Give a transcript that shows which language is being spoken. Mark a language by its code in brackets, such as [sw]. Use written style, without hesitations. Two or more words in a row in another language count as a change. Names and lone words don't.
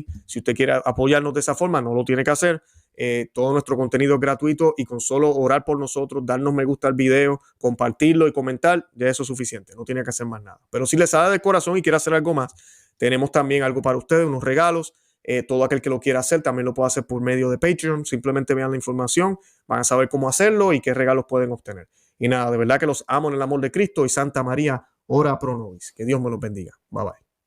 [es] Si usted quiere apoyarnos de esa forma, no lo tiene que hacer. Todo nuestro contenido es gratuito y con solo orar por nosotros, darnos me gusta al video, compartirlo y comentar, ya eso es suficiente. No tiene que hacer más nada. Pero si les sale de corazón y quiere hacer algo más, tenemos también algo para ustedes, unos regalos. Todo aquel que lo quiera hacer también lo puede hacer por medio de Patreon. Simplemente vean la información, van a saber cómo hacerlo y qué regalos pueden obtener. Y nada, de verdad que los amo en el amor de Cristo y Santa María, [la] ora pro nobis. [es] Que Dios me los bendiga. [en] Bye bye.